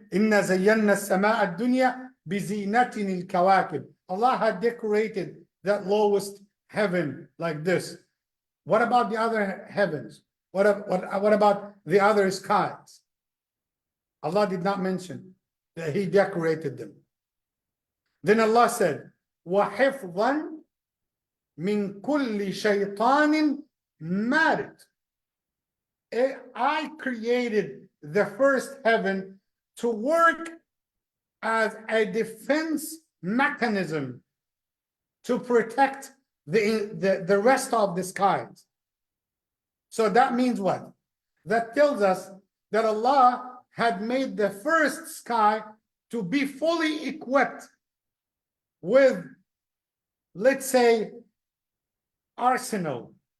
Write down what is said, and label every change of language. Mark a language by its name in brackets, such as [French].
[Arabic] Inna zayyanna as-samaa ad-dunya bizinatin al-kawakib. [English] Allah had decorated that lowest heaven like this. What about the other heavens? What about the other skies? Allah did not mention that He decorated them. [Arabic] Then Allah said, وَحِفْظًا مِنْ كُلِّ شَيْطَانٍ مَارِدٍ. [English] I created the first heaven to work as a defense mechanism to protect the rest of the skies. So that means what? That tells us that Allah had made the first sky to be fully equipped with, let's say, arsenal.